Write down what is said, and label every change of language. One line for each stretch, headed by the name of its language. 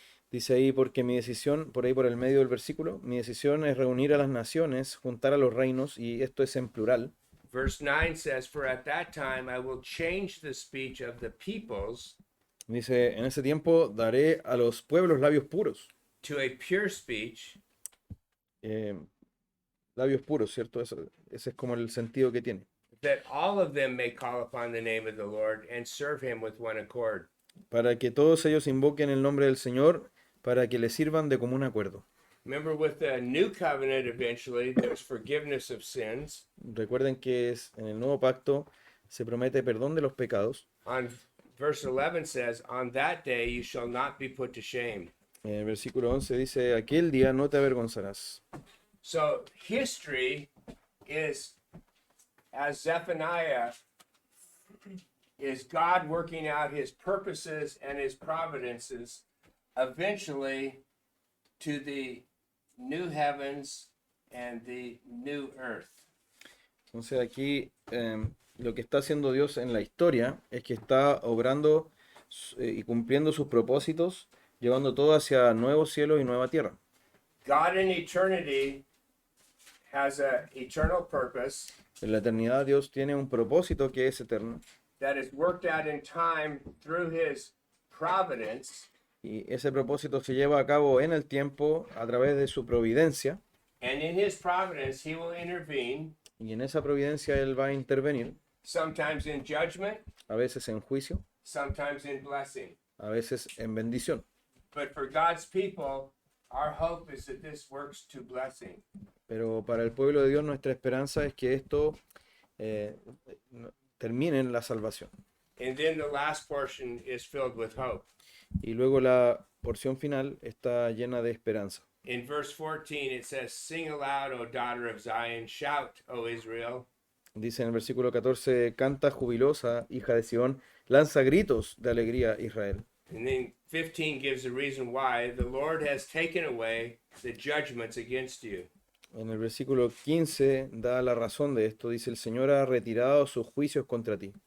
Spanish: Dice ahí, porque mi decisión, por ahí por el medio del versículo, mi decisión es reunir a las naciones, juntar a los reinos, y esto es en plural.
English: Verse 9 says, "For at that time I will change the speech of the peoples
Spanish: Dice, en ese tiempo daré a los pueblos labios puros.
English: to a pure speech,
Spanish: Labios puros, ¿cierto? Ese es como el sentido que tiene.
English: that all of them may call upon the name of the Lord and serve him with one accord."
Spanish: Para que todos ellos invoquen el nombre del Señor, para que le sirvan de común acuerdo.
English: Remember, with the new covenant, eventually, there's forgiveness of sins.
Spanish: Recuerden que en el nuevo pacto se promete perdón de los pecados.
English: On verse 11 says, "On that day you shall not be put to shame."
Spanish: El versículo 11 dice, aquel día no te avergonzarás.
English: So history is, as Zephaniah, is God working out his purposes and his providences eventually to the new heavens and the new earth.
Spanish: Entonces aquí lo que está haciendo Dios en la historia es que está obrando y cumpliendo sus propósitos, llevando todo hacia nuevo cielo y nueva tierra.
English: God in eternity has an eternal purpose
Spanish: En la eternidad Dios tiene un propósito que es eterno,
English: that is worked out in time through his providence,
Spanish: y ese propósito se lleva a cabo en el tiempo a través de su providencia,
English: and in his providence he will intervene,
Spanish: y en esa providencia Él va a intervenir,
English: sometimes in judgment,
Spanish: a veces en juicio,
English: sometimes in blessing.
Spanish: a veces en bendición.
English: But for God's people, our hope is that this works to blessing.
Spanish: Pero para el pueblo de Dios nuestra esperanza es que esto termine en la salvación.
English: And then the last portion is filled with hope.
Spanish: Y luego la porción final está llena de esperanza.
English: In verse 14, it says, "Sing aloud, O daughter of Zion, shout, O Israel."
Spanish: Dice en el versículo 14, canta jubilosa, hija de Sión, lanza gritos de alegría, Israel.
English: And then 15 gives the reason why the Lord has taken away the judgments against you.
Spanish: En el versículo 15 da la razón de esto, dice, el Señor ha retirado sus juicios contra ti.